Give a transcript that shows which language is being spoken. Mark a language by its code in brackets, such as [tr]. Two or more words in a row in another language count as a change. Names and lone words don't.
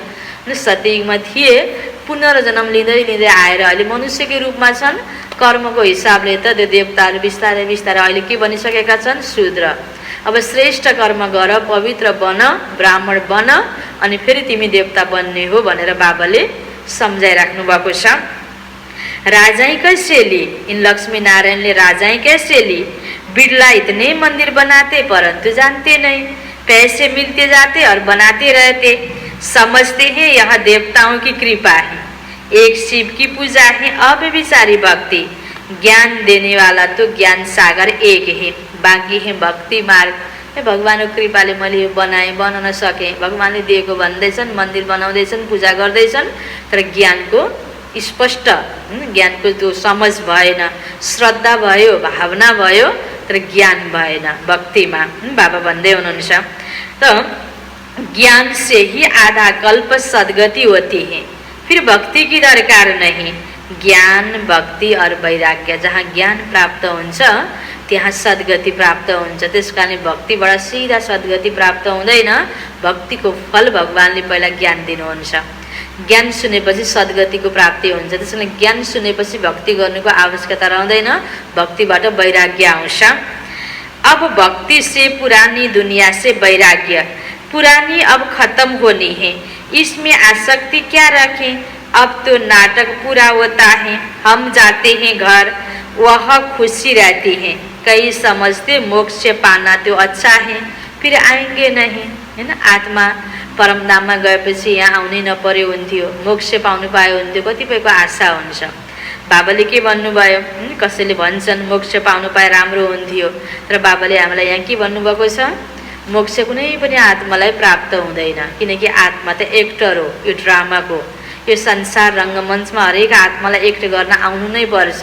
[ne] सतयुगमा थिए, पुनर्जन्म लिँदै लिँदै आएर अहिले मनुष्यकै रूपमा छन्। कर्मको हिसाबले त त्यो देवताहरू बिस्तारै बिस्तारै अहिले के बनिसकेका छन्? शूद्र। अब श्रेष्ठ कर्म गर, पवित्र बन, ब्राह्मण बन, अनि फेरि तिमी देवता बन्ने हो भनेर बाबाले सम्झाइराख्नु भएको छ। [hi] राजाई कैसे ली, इन लक्ष्मी नारायण ने राजाई कैसे ली? बिरला इतने मंदिर बनाते परंतु जानते नहीं, पैसे मिलते जाते और बनाते रहते। समझते हैं यह देवताओं की कृपा है, एक शिव की पूजा है, अव्यभिचारी भक्ति। ज्ञान देने वाला तो ज्ञान सागर एक है, बाँकी है भक्ति मार्ग। [ne] भगवानको कृपाले मैले यो बनाएँ, बनाउन सकेँ। भगवानले दिएको भन्दैछन्, मन्दिर बनाउँदैछन्, पूजा गर्दैछन्, तर ज्ञानको स्पष्ट ज्ञानको त्यो समझ भएन। श्रद्धा भयो, भावना भयो, तर ज्ञान भएन भक्तिमा। बाबा भन्दै हुनुहुन्छ त [hi] ज्ञान से ही आधा कल्प सद्गति होती है, फिर भक्ति की दरकार नहीं। ज्ञान, भक्ति और वैराग्य, [ne] जहाँ ज्ञान प्राप्त हुन्छ त्यहाँ सद्गति प्राप्त हुन्छ। त्यस कारण भक्तिबाट सिधा सद्गति प्राप्त हुँदैन। भक्तिको फल भगवानले पहिला ज्ञान दिनुहुन्छ। ज्ञान सुनेपछि सद्गतिको प्राप्ति हुन्छ। त्यसैले ज्ञान सुनेपछि भक्ति गर्नुको आवश्यकता रहँदैन, भक्तिबाट वैराग्य आउँछ। [hi] अब भक्ति से पुरानी दुनिया से वैराग्य, पुरानी अब खत्म होनी है, इसमें आसक्ति क्या रखें। अब तो नाटक पूरा होता है, हम जाते हैं घर, वह खुशी रहती है। कई समझते मोक्ष से पाना तो अच्छा है, फिर आएंगे नहीं, है ना। [ne] आत्मा परमधाममा गएपछि यहाँ आउनै नपर्यो हुन्थ्यो, मोक्ष पाउनु पाए हुन्थ्यो, कतिपयको आशा हुन्छ। बाबाले के भन्नुभयो, कसैले भन्छन् मोक्ष पाउनु पाए राम्रो हुन्थ्यो, तर बाबाले हामीलाई यहाँ के भन्नुभएको छ, मोक्ष कुनै पनि आत्मालाई प्राप्त हुँदैन, किनकि आत्मा त एक्टर हो, यो ड्रामाको, यो संसार रङ्गमञ्चमा हरेक आत्मालाई एक्ट गर्न आउनु नै पर्छ।